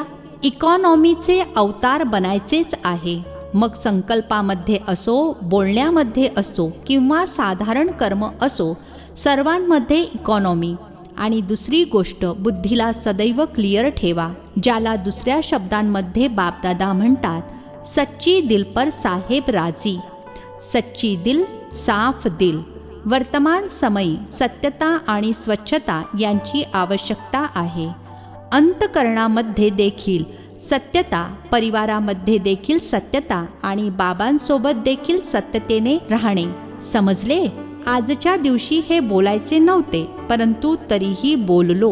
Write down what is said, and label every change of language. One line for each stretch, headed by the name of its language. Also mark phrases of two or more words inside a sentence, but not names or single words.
Marathi: इकॉनॉमीचे अवतार बनायचेच आहे. मग संकल्पामध्ये असो, बोलण्यामध्ये असो किंवा साधारण कर्म असो, सर्वांमध्ये इकॉनॉमी. आणि दुसरी गोष्ट, बुद्धीला सदैव क्लिअर ठेवा. ज्याला दुसऱ्या शब्दांमध्ये बापदादा म्हणतात,
Hindi: सच्ची दिल पर साहेब राजी. सच्ची दिल, साफ दिल.
Marathi: वर्तमान समयी सत्यता आणि स्वच्छता यांची आवश्यकता आहे. अंतकरणामध्ये देखील सत्यता, परिवारामध्ये देखील सत्यता आणि बाबांसोबत देखील सत्यतेने राहणे. समजले? आजच्या दिवशी हे बोलायचे नव्हते, परंतु तरीही बोललो.